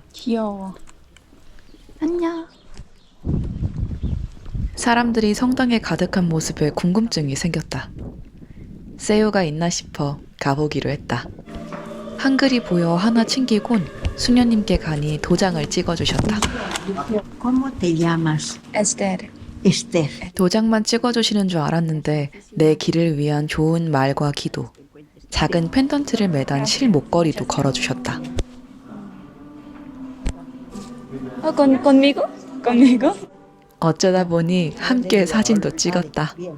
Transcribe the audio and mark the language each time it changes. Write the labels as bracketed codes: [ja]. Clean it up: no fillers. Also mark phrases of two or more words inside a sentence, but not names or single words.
[ko] 귀여워. 안녕. 사람들이 성당에 가득한 모습에 궁금증이 생겼다. 세요가 있나 싶어 가보기로 했다. 한글이 보여 하나 챙기곤 수녀님께 가니 도장을 찍어주셨다. [es] ¿Cómo te llamas? [ko] 에스테르. Esther. 도장만 찍어주시는 줄 알았는데 내 길을 위한 좋은 말과 기도, 작은 펜던트를 매단 실 목걸이도 걸어주셨다. [es] conmigo? conmigo? [ko] 어쩌다 보니 함께 사진도 찍었다.